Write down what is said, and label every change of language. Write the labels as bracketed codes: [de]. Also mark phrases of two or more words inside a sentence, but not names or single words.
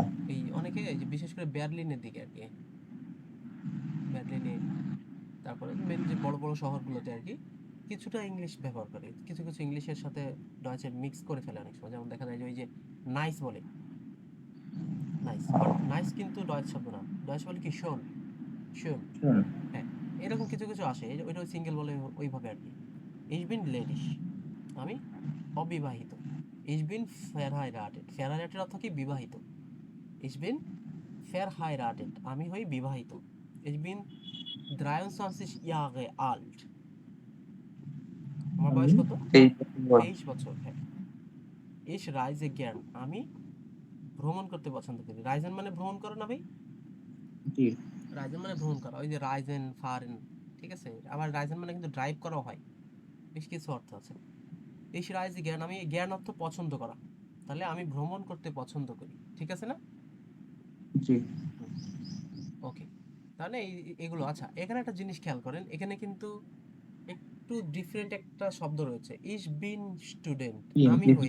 [bn] এই অনেকে এই যে বিশেষ করে বার্লিনের দিকে আর কি, বার্লিনে, তারপরে মেন যে বড় বড় শহরগুলোতে আর কি, কিছুটা ইংলিশ ব্যবহার করে, কিছু কিছু ইংলিশের সাথে ডয়েচে মিক্স করে ফেলে অনেক সময়। যেমন দেখা যায় যে ওই যে নাইস বলে, নাইস, বাট নাইস কিন্তু ডয়েচ শব্দ না, ডয়েচ বলে কি শোন, শোন। হুম, হ্যাঁ, এরকম কিছু কিছু আসে, ওইটা সিঙ্গেল বলে ওইভাবে আর কি। [de] Ich bin ledies, [bn] আমি অবিবাহিত। [de] Ich bin verheiratet, verheiratet [bn] অর্থ কি, বিবাহিত। [de] Ich bin verheiratet, [bn] আমি হই বিবাহিত। [de] Ich bin 23 Jahre alt, [bn] আমার আমি বয়স কত, 23 বছর। 23 বছর। হ্যাঁ, [de] Ich reise gern, [bn] আমি ভ্রমণ করতে পছন্দ করি। রাইজেন মানে ভ্রমণ করা না ভাই, জি। রাইজেন মানে ভ্রমণ করা, ওই যে [de] reisen fahren, [bn] ঠিক আছে। আবার রাইজেন মানে কিন্তু ড্রাইভ করাও হয়, বেশ কিছু অর্থ আছে। [de] Ich reise gern, [bn] আমি জ্ঞান অর্থ পছন্দ করা, তাহলে আমি ভ্রমণ করতে পছন্দ করি, ঠিক আছে না? জি। ওকে, তাহলে এগুলো। আচ্ছা, এখানে একটা জিনিস খেয়াল করেন, এখানে কিন্তু একটু ডিফারেন্ট একটা শব্দ রয়েছে, [de] Ich bin Student, [bn] আমি হই।